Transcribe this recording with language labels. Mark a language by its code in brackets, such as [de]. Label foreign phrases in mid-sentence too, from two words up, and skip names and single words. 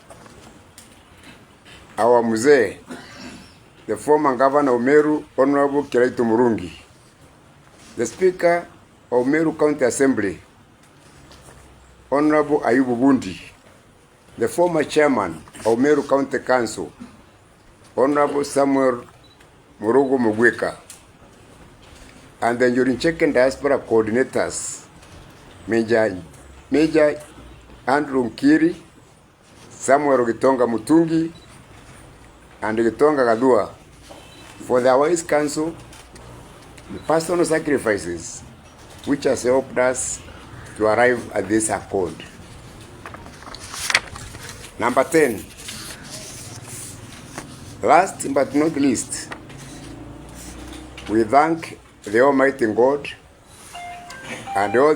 [en] our mzee, the former Governor of Meru, Honorable Kiraitu Murungi, the Speaker of Meru County Assembly, Honorable Ayubu Bundi, the former Chairman of Meru County Council, Honorable Samuel Murugo Mugweka, and the Njuri Ncheke Diaspora Coordinators, Major Andrew Nkiri, Samuel Gitonga Mutungi, and Gitonga Gadua, for their wise counsel, the personal sacrifices which has helped us to arrive at this accord. Number 10, last but not least, we thank the Almighty God and all